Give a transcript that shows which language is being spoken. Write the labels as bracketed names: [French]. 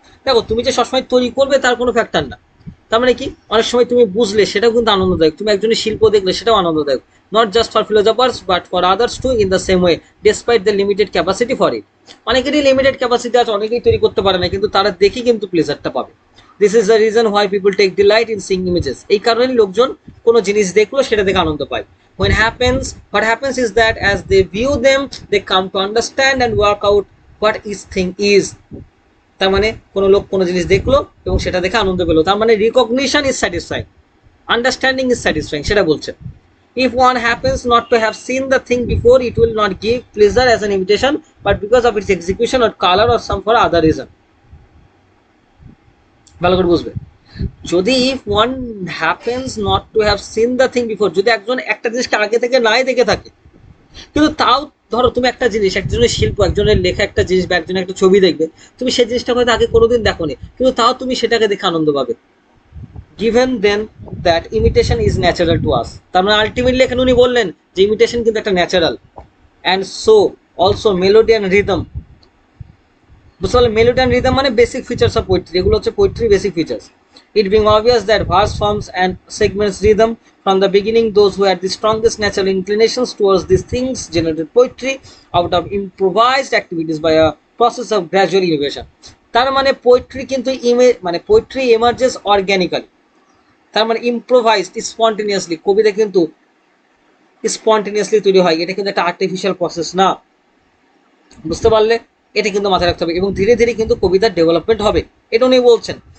[Bangla] দেখো তুমি যে সবসময় তৈরি করবে তার কোনো ফ্যাক্টর না, তার মানে কি অনেক সময় তুমি বুঝলে সেটাও কিন্তু আনন্দদায়ক, তুমি একজনের শিল্প দেখলে সেটাও আনন্দদায়ক, [English] Not just for philosophers but for others too in the same way despite the limited capacity for it. [Bangla] অনেকেরই লিমিটেড ক্যাপাসিটি আছে, অনেকেই তৈরি করতে পারে না, কিন্তু তারা দেখি কিন্তু প্লেজারটা পাবে। [English] This is the reason why people take delight in seeing images. [Bangla] এই কারণে লোকজন কোনো জিনিস দেখলো সেটা দেখে আনন্দ পায়। [English] What happens is that as they view them, they come to understand and work out what each thing is. [Bangla] তার মানে কোনো লোক কোনো জিনিস দেখলো এবং সেটা দেখে আনন্দ পেলো, তার মানে [English] recognition is satisfying, understanding is satisfying, [Bangla] সেটা বলছে। [English] If one happens not to have seen the thing before, it will not give pleasure as an imitation, but because of its execution or color or some for other reason. [Bangla] ভালো করে বুঝবে, যদি [English] if one happens not to have seen the thing before, [Bangla] যদি একজন একটা জিনিসকে আগে থেকে নাই দেখে থাকে কিন্তু তাও ধরো তুমি একটা জিনিস, একজনের শিল্প, একজনের লেখা একটা জিনিস বা একজনের একটা ছবি দেখবে, তুমি সেই জিনিসটা হয়তো আগে কোনোদিন দেখোনি, কিন্তু তাও তুমি সেটাকে দেখে আনন্দ পাবে। [English] given then that imitation is natural to us, [Bangla] তার মানে আলটিমেটলি এখানে উনি বললেন যে ইমিটেশন কিন্তু একটা natural. [English] and so also melody and rhythm, [Bangla] বুঝতে পারলে? মেলোডি অ্যান্ড রিদম মানে বেসিক ফিচার্স অফ পোয়েট্রি, এগুলো হচ্ছে poetry basic features. [English] It being obvious that verse forms and segments rhythm from the beginning, those who had the strongest natural inclinations towards these things generated poetry out of improvised activities by a process of gradual innovation. [Bangla] তার মানে poetry কিন্তু মানে poetry এমার্জেস organically, তার মানে improvised spontaneously, কবিতা কিন্তু spontaneously তৈরি হয়, এটা কিন্তু একটা আর্টিফিশিয়াল প্রসেস না, বুঝতে পারলে? এটা কিন্তু মাথায় রাখতে হবে, এবং ধীরে ধীরে কিন্তু কবিতার ডেভেলপমেন্ট হবে, এটা উনি বলছেন।